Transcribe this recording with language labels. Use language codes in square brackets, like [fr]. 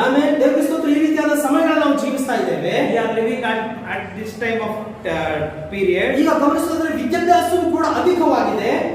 [kn] ಆಮೇಲೆ ದೇವರ ಸ್ತೋತ್ರ ಈ ರೀತಿಯಾದ ಸಮಯಗಳನ್ನು ನಾವು ಜೀವಿಸ್ತಾ ಇದ್ದೇವೆ. [en] We are living at this time of period. [kn] ಈಗ ಗಮನಿಸೋದ್ರೆ ವಿದ್ಯಾಭ್ಯಾಸವೂ ಕೂಡ ಅಧಿಕವಾಗಿದೆ.